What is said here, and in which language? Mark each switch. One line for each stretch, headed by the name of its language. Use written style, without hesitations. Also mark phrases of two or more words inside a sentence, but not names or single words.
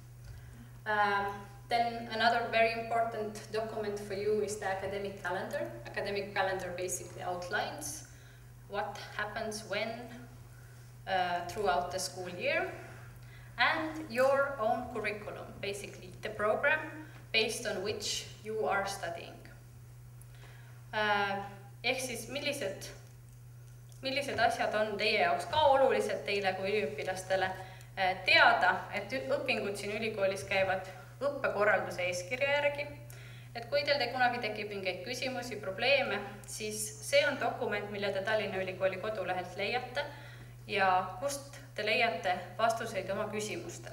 English: Then another very important document for you is the academic calendar. Academic calendar basically outlines what happens when throughout the school year. And your own curriculum, basically the program based on which you are studying.
Estonian: Ehk siis millised asjad on teie jaoks ka olulised teile kui üliõpilastele teada, et õpingud siin ülikoolis käivad õppekorralduse eeskirja järgi. Et kui teil kunagi tekib mingeid küsimusi, probleeme, siis see on dokument, mille te Tallinna Ülikooli kodulehelt leiate ja kust te leiate vastuseid oma küsimustele.